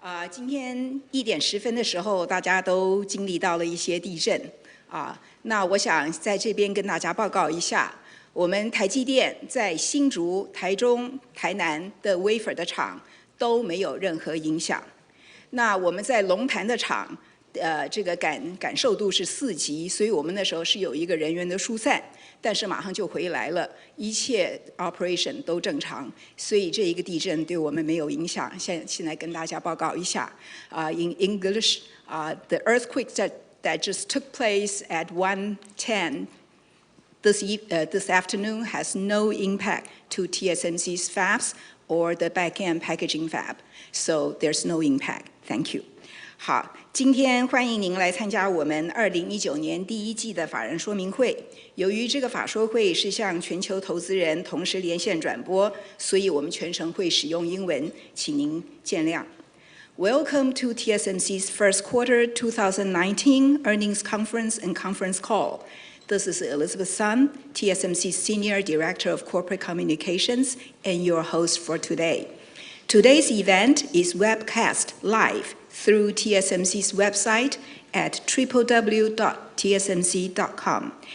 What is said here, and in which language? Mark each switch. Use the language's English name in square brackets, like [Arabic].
[Chinese] 今天1点10分的时候，大家都经历到了一些地震那我想在这边跟大家报告一下，我们台积电在新竹、台中、台南的 wafer 的厂都没有任何影响。那我们在龙潭的厂，这个感受度是4级，所以我们那时候是有一个人员的疏散。但是马上就回来了，一切 operation 都正常，所以这一个地震对我们没有影响。现在跟大家报告一下， [English] in English, the earthquake that just took place at 1:10 this afternoon has no impact to TSMC's fabs or the back-end packaging fab, so there's no impact. Thank you. [Chinese] 好，今天欢迎您来参加我们2019年第1季的法人说明会。由于这个法说会是向全球投资人同时连线转播，所以我们全程会使用英文，请您见谅。 [English] Welcome to TSMC's first quarter 2019 earnings conference and conference call. This is Elizabeth Sun, TSMC's Senior Director of Corporate Communications and your host for today. Today's event is webcast live through TSMC's website at www.tsmc.com.